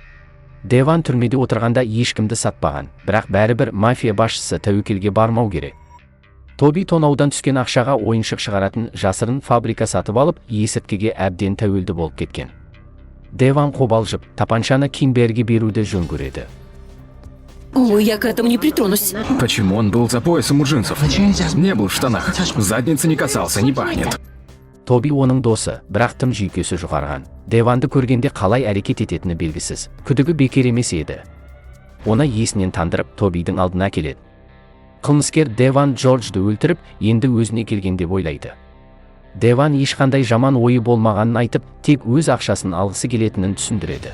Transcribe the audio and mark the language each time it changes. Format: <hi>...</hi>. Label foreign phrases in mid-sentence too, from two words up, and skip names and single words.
<kk>Деван түрмеде отырғанда ешкімді сатпаған, бірақ бәрібір мафия басшысы тәуекелге бармау керек. Тоби тонаудан түскен ақшаға ойыншық шығаратын жасырын фабрика сатып алып, есірткіге әбден тәуелді болып кеткен. Деван қобалжып, тапаншаны Кимберге беруді жөн көреді. Ой,</kk> <ru>я к этому не притронусь. Почему он был за поясом у джинсов? Не был в штанах. Задницы не касался, не пахнет.</ru> <kk>Тоби оның досы, бірақ тым жүйкесі жұқарған. Деванды көргенде қалай әрекет ететіні белгісіз. Күдігі бекер емес еді. Оны есінен тандырып, Тобидің алдына келеді. Қылмыскер Деван Джорджды өлтіріп, енді өзіне келген деп ойлайды. Деван ешқандай жаман ойы болмағанын айтып, тек өз ақшасын алғысы келетінін түсіндіреді.</kk>